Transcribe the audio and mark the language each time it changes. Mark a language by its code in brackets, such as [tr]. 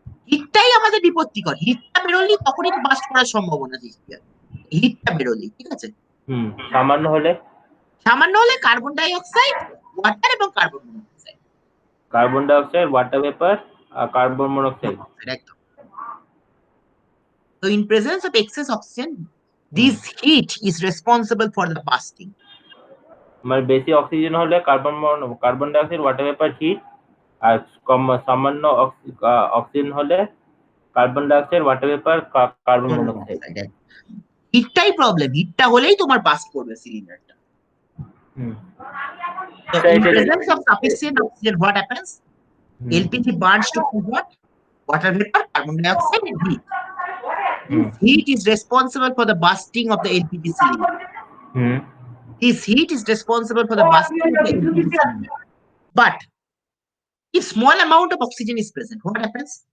[bn] হিটটাই আমাদের বিপত্তিকর, হিটটা বেরোলেই তখনই বাস্ট করার সম্ভাবনা সৃষ্টি হয়, হিটটা বেরোলেই, ঠিক আছে। সামান্য হলে? সামান্য হলে কার্বন ডাই অক্সাইড, ওয়াটার এবং carbon monoxide. Carbon dioxide, water vapour আর কার্বন মনোক্সাইড। একদম। [en] So in presence of excess oxygen, this heat is responsible for the bursting. [bn] মানে বেশি অক্সিজেন হলে carbon dioxide, water vapour, hit. আর সামান্য oxygen হলে carbon dioxide, water vapour, carbon monoxide. হিটটাই problem, হিটটা হলেই তোমার bast করবে সিলিন্ডারটা। [en] So in presence of sufficient oxygen, what happens? LPG burns to what? Water vapor, carbon dioxide, and heat. Heat is responsible for the bursting of the LPG cylinder. This heat is responsible for the bursting of the LPG cylinder. But if small amount of oxygen is present, what happens?